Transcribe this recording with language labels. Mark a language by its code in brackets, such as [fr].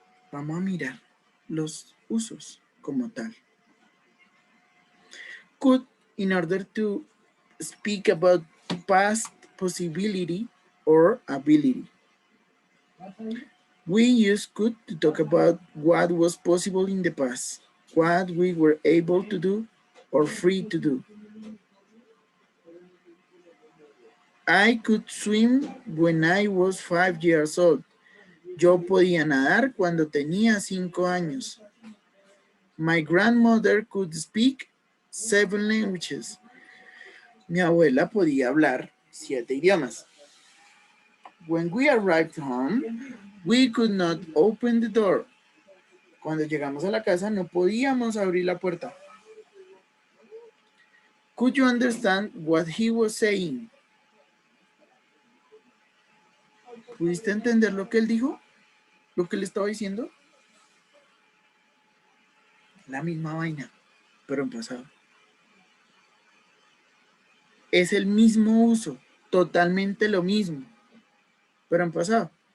[es] Vamos a mirar los usos como tal. [en] Could, in order to speak about past possibility or ability. We use could to talk about what was possible in the past, what we were able to do or free to do. I could swim when I was 5 years old. [es] Yo podía nadar cuando tenía 5 años. [en] My grandmother could speak 7 languages. [es] Mi abuela podía hablar 7 idiomas. [en] When we arrived home, we could not open the door. [es] Cuando llegamos a la casa no podíamos abrir la puerta. [en] Could you understand what he was saying? [es] ¿Pudiste entender lo que él dijo? ¿Lo que le estaba diciendo? La misma vaina, pero en pasado. Es el mismo uso, totalmente lo mismo, pero en pasado.